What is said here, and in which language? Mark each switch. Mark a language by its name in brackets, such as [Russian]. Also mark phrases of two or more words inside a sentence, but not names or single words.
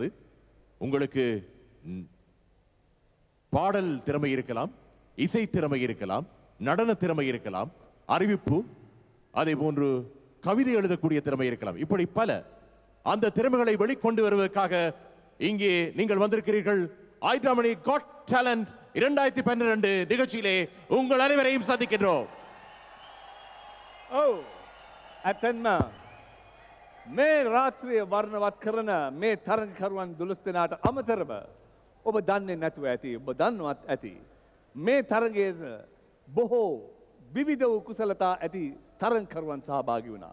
[Tamil] உங்களுக்கு பாடல் திறமை இருக்கலாம், இசை திறமை இருக்கலாம், நடன திறமை இருக்கலாம், அறிவிப்பு, அதே போன்று கவிதை எழுதக்கூடிய திறமை இருக்கலாம். இப்படி பல அந்த திறமைகளை வெளிக்கொண்டு வருவதற்காக இங்கே நீங்கள் வந்திருக்கிறீர்கள். ஹைட்ராமனி காட் டேலண்ட் 2012 நிகழ்ச்சியிலே உங்கள் அனைவரையும் சந்திக்கின்றோம். [Sinhala] ඔව් ඇත්තන්ම මේ රාත්‍රිය වර්ණවත් කරන මේ තරගකරුවන් 12 දෙනාට අමතරව ඔබ දන්නේ නැතුව ඇති, ඔබ දන්නවත් ඇති මේ තරගයේ බොහෝ විවිධ වූ කුසලතා ඇති තරගකරුවන් සහභාගී වුණා.